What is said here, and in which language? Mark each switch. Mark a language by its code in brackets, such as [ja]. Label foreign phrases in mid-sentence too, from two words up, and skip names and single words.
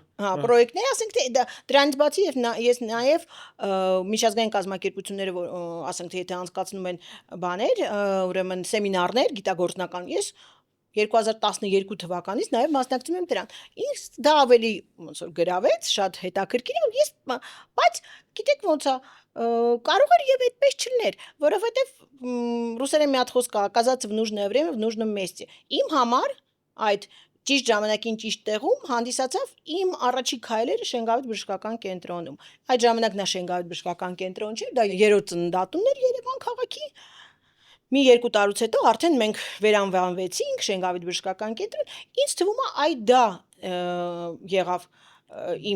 [hy] Հա, պրոյեկտներ, ասենք թե դրանից բացի ես նաեւ միջազգային կազմակերպությունները, որ ասենք թե եթե անցկացնում են բաներ, ուրեմն սեմինարներ, գիտագործնական, ես 2012 թվականից նաև մասնակցում եմ դրան։ Ինձ դա ավելի ոնց որ գրավեց, շատ հետաքրքիր է, բայց գիտեք ոնց է, կարող էր եւ այդպես չլիներ, որովհետեւ ռուսերեն մի հատ խոսք կա, [ru] оказаться в нужное время в нужном месте։ [hy] Իմ համար այդ ճիշտ ժամանակին ճիշտ տեղում հանդիսացավ իմ առաջի քայլերը Շենգավիթ բժշկական կենտրոնում։ Այդ ժամանակ նա Շենգավիթ բժշկական կենտրոն չէր, դա երրորդ ծննդատունն էր Երևան քաղաքի։ Մի 2 տարուց հետո արդեն մենք վերանվանվեցինք Շենգավիթ բժշկական կենտրոն, ինձ թվում է այդ դա եղավ իմ